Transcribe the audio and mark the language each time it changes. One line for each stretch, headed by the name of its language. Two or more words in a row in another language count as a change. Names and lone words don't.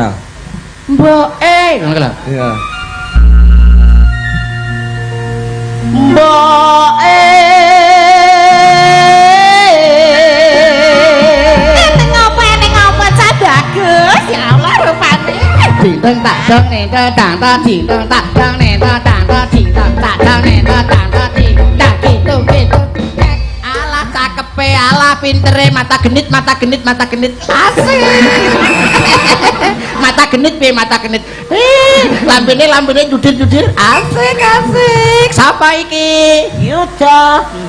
Javanese: Mboke ngono lho. Iya. Mboke Ning apa cah bagus.
Arabic: Ya Allah
Javanese: rupane. ding dang tak dang nen dang ta ding dang tak dang nen dang ta ding dang tak dang nen dang ta ding dang gitu. Alah cakepe, alah pintere, mata genit asik. Mata genit piye mata genit. Lambene judil asik. Sapa iki? Yuda.